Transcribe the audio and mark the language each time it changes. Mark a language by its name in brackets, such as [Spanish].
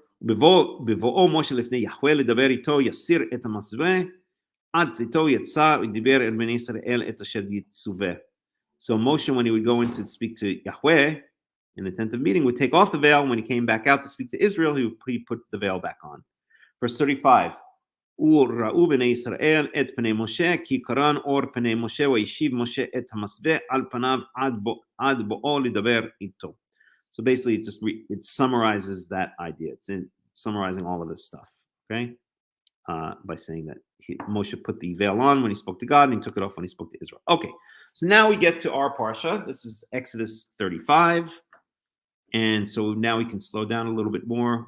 [Hebrew] בבואו משה לפני יחווה לדבר איתו יסיר את המסווה עד צאתו יצא ודיבר אל בני ישראל את אשר יצווה. [English] So Moshe, when he would go in to speak to Yahweh in the tent of meeting, would take off the veil. When he came back out to speak to Israel, he put the veil back on. Verse 35. [Hebrew] וראו בני ישראל את פני משה כי קרן אור פני משה וישיב משה את המסווה על פניו עד בואו לדבר איתו. [English] So basically, it summarizes that idea. It's summarizing all of this stuff, okay? By saying that Moshe put the veil on when he spoke to God, and he took it off when he spoke to Israel. Okay, so now we get to our parsha. This is Exodus 35, and so now we can slow down a little bit more.